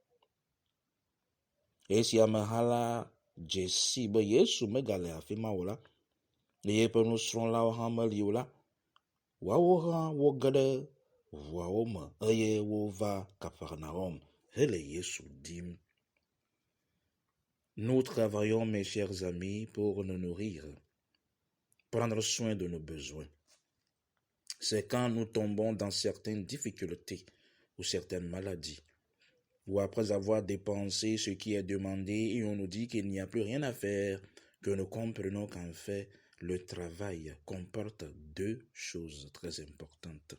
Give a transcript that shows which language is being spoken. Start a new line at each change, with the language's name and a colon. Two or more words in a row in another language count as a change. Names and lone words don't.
Ewe: Esi ameha la dze si be Yesu megale afi ma o la, eye eƒe nusrɔ̃lawo hã meli o la, woawo hã woge ɖe ʋuawo me eye wova Capharnaüm hele Yesu dim.
French: Nous travaillons, mes chers amis, pour nous nourrir, prendre soin de nos besoins. C'est quand nous tombons dans certaines difficultés ou certaines maladies, ou après avoir dépensé ce qui est demandé et on nous dit qu'il n'y a plus rien à faire, que nous comprenons qu'en fait, le travail comporte deux choses très importantes.